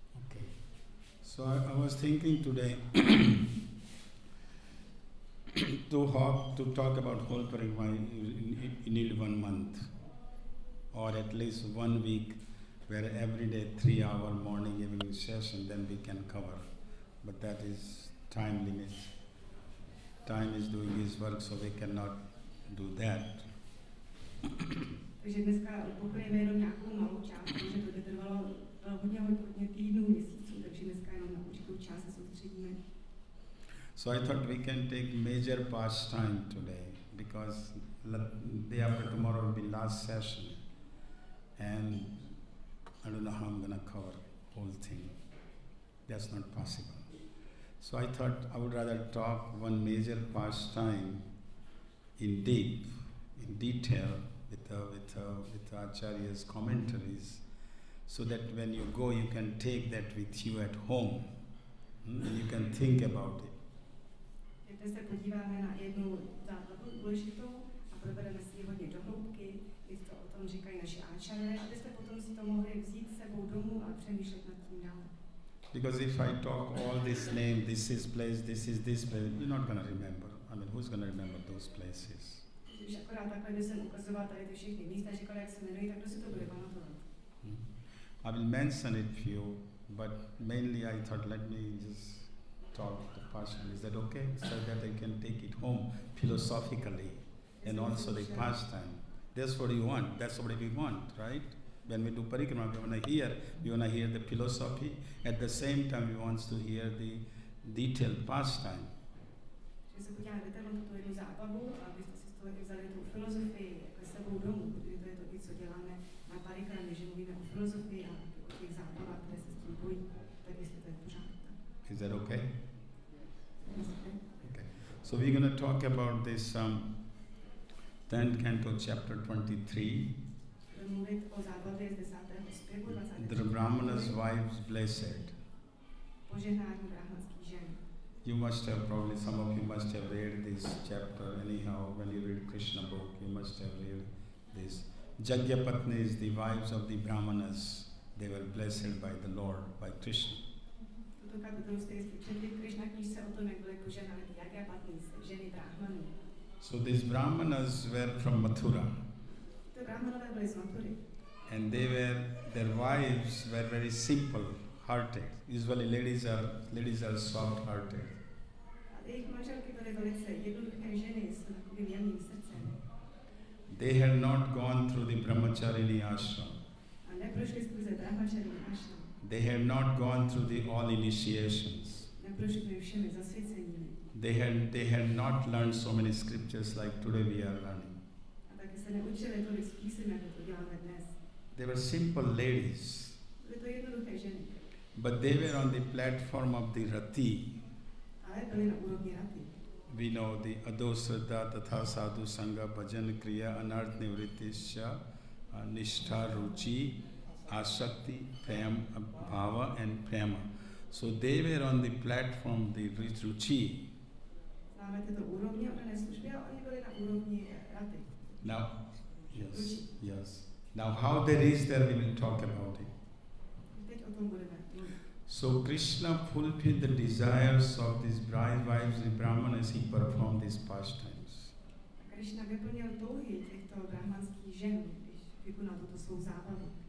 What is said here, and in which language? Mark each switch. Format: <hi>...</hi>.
<en>Okay. So I was thinking today to talk about whole Parikramā in 1 month, or at least 1 week, where every day 3 hour morning evening session, then we can cover. But that is time limit. Time is doing his work, so we cannot do that.</en> <cs>Takže dneska pokryjeme jenom nějakou malou část, protože to by trvalo hodně týdnů, měsíců, takže dneska jenom na určitou část se soustředíme.</cs> <en>So I thought we can take major pastime today, because day after tomorrow will be last session, and I don't know how I'm going to cover whole thing. That's not possible. So I thought I would rather talk one major pastime in detail with Acharya's commentaries, so that when you go you can take that with you at home, and you can think about it.</en> <cs>Dnes se podíváme na jednu základu důležitou a probereme si ji hodně do hloubky, když to o tom říkají naši áčaré, abyste potom si to mohli vzít s sebou domů a přemýšlet nad tím dále.</cs> <en>Because if I talk all this name, this is place, this place, you're not going to remember. I mean, who's going to remember those places?</en> <cs>Když akorát takhle by jsem ukazoval tady ty všechny místa, říkal, jak se jmenují, tak kdo si to bude pamatovat?</cs> <en>I will mention it few, but mainly I thought let me just talk the passion. Is that okay? So that I can take it home philosophically. and also the pastime. That's what you want. That's what we want, right? When we do parikrama, we want to hear the philosophy. At the same time, we want to hear the detailed pastime.</en> <cs>Že se podíváme na tuto jednu zábavu, abyste si z toho vzali tu filozofii jako s sebou domů, protože to je to, i co děláme na parikramě, že mluvíme o filozofii a o těch zábavách, které se s tím pojí, tak jestli to je pořád.</cs> <en>Is that okay? Okay. So we're going to talk about this 10th canto, chapter 23.</en> <cs>Mluvit o zábavě z 10. zpěvu, 20.</cs> <en>The Brahmana's wives blessed.</en> <cs>Požehnání brahmanských žen.</cs> <en>You must have probably, some of you must have read this chapter anyhow. When you read Krishna book, you must have read this. Jagyapatnis, the wives of the Brahmanas, they were blessed by the Lord, by Krishna.</en> <cs>Tuto kapitolu jste jistě četli v Krishna knížce o tom, jak byly požehnány Jagyapatnis, ženy Brahmanů.</cs> <en>So these Brahmanas were from Mathura.</en> <cs>Ty Brahmanové byly z Mathury.</cs> <en>And their wives were very simple-hearted. Usually ladies are soft-hearted.</en> <cs>A jejich manželky byly velice jednoduché ženy s takovým jemným srdcem.</cs> <en>They had not gone through the brahmacharini ashram.</en> <cs>A neprošli skrze brahmacharini ashram.</cs> <en>They had not gone through the all initiations.</en> <cs>Neprošli všemi zasvěceními.</cs> <en>They had not learned so many scriptures like today we are learning.</en> <cs>A taky se neučili tolik z písem, jako to děláme dnes.</cs> <en>They were simple ladies.</en> <cs>Byly to jednoduché ženy.</cs> <en>But they were on the platform of the rati.</en> <cs>Ale byly na úrovni rati.</cs> <en>We know the</en> <sa>adosraddha tatha sadhu sangha bhajan kriya anarth nivritisya nishtha ruchi asakti prem bhava and prema.</sa> <en>So they were on the platform the ruchi.</en> <cs>Známe tyto úrovně odané služby a oni byli na úrovni rati.</cs> <en>Now, yes. Now how they reached there, we will talk about it.</en> <cs>Teď o tom budeme mluvit.</cs> <en>So Krishna fulfilled the desires of these bride wives, the brahmanas, he performed these pastimes.</en> <cs>Krishna vyplnil touhy těchto brahmanských žen, když vykonal tuto svou zábavu.</cs>